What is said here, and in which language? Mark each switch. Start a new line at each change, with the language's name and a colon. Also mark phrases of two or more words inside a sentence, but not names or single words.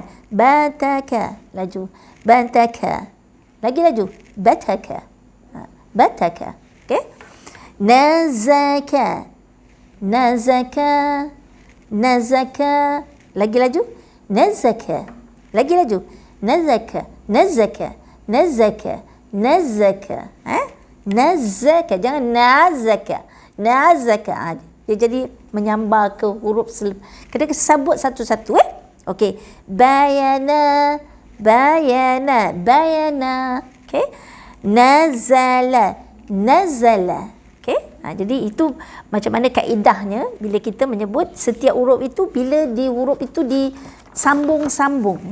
Malay: Bataka. Laju. Bataka. Lagi laju. Bataka. Bataka. Okey. Nazaka. Nazaka. Nazaka. Lagi laju. Nazaka. Lagi laju. Nazaka. Nazaka. Nazaka. Nazaka. Nazaka. Jangan nazaka. Nazaka. Dia jadi menyambar ke huruf kita sebut satu-satu. Okey. Bayana. Bayana. Bayana. Okey. Nazala. Nazala. Okey. Jadi itu macam mana kaedahnya bila kita menyebut setiap huruf itu, bila di huruf itu disambung-sambung.